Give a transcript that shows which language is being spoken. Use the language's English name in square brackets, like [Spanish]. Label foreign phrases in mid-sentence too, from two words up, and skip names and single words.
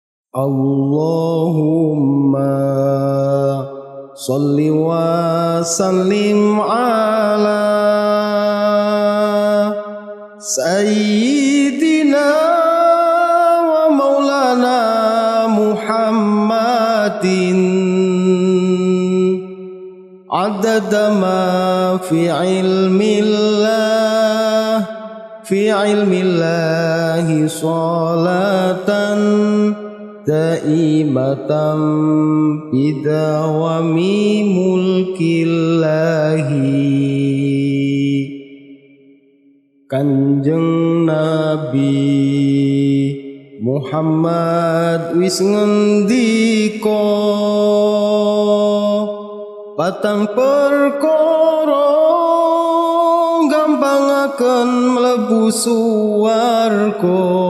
[Arabic] اللهم صل وسلم على سيدنا ومولانا محمد عدد ما في علم الله صلاة دائمة بدوام ملك الله. [Javanese] Kanjeng Nabi Muhammad wis ngendika patang perkara gampangaken mlebu swarga.